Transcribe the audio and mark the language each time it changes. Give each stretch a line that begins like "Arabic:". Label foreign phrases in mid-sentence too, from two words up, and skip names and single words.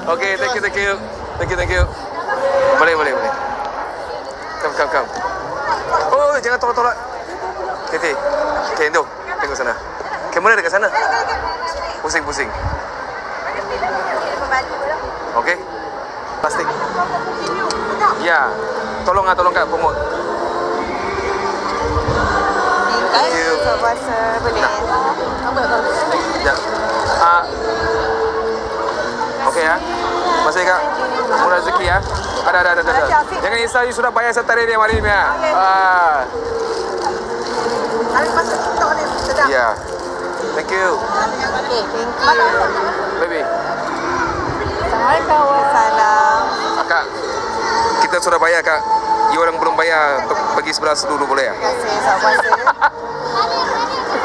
Malay: Okey,
English: thank you.
Malay: Boleh. Come. Oh, jangan tolak. Okey, tu. Tengok sana. Kamera dekat sana. Pusing. Okey. Plastik. Ya. Tolong Kak promote.
English: Thank you.
Malay: Puasa boleh. Ya. Okey ya. Masih Kak. Murah rezeki ya. Ada. Jangan risau, you sudah bayar setara dia hari ni ya. Habis masuk TikTok ni. Sedap. Ya.
English: Thank you. Okay, thank you.
Malay: Baby. Assalamualaikum. Salam. Kak, kita sudah bayar Kak. You orang belum bayar, pergi sebelah dulu boleh ya? Terima kasih. Selamat puasa.